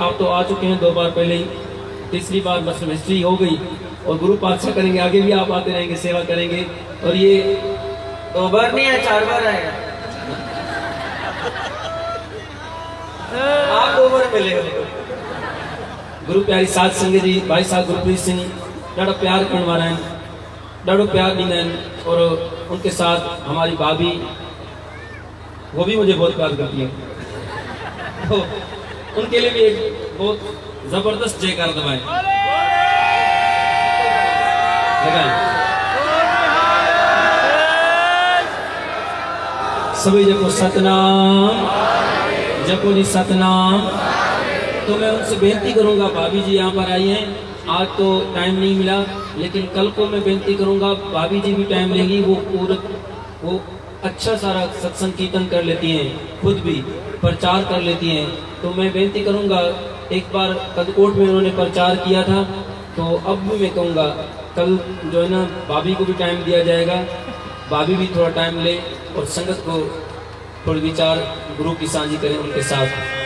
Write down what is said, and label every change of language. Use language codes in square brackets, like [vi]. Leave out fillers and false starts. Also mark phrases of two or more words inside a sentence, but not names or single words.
[hi] आप तो आ चुके हैं 2 बार पहले ही, तीसरी बार मतलब हिस्ट्री हो गई और गुरु पातशाह करेंगे, आगे भी आप आते रहेंगे, सेवा करेंगे। और ये 2 बार नहीं है, 4 बार आएगा। आप 2 बार मिले हो। [sd] गुरु प्यारी साध संगत जी, भाई साहब गुरप्रीत सिंह ॾाढो प्यार करण वाला आहिनि, ॾाढो प्यार ॾींदा आहिनि। [hi] और उनके साथ हमारी भाभी, वो भी मुझे बहुत प्यार करती है, तो उनके लिए भी एक बहुत जबरदस्त जयकार दबाएं। सभी जपो सतनाम, जपो जी सतनाम। तो मैं उनसे बेनती करूंगा, भाभी जी यहाँ पर आई हैं, आज तो टाइम नहीं मिला, लेकिन कल को मैं बेनती करूंगा, भाभी जी भी टाइम लेगी, वो अच्छा सारा सत्संग कीर्तन कर लेती हैं, खुद भी प्रचार कर लेती हैं। तो मैं बेनती करूंगा, एक बार कदकोट में उन्होंने प्रचार किया था, तो अब भी मैं कहूँगा कल जो है ना भाभी को भी टाइम दिया जाएगा, भाभी भी थोड़ा टाइम ले और संगत को थोड़ी विचार गुरु की साझी करें उनके साथ।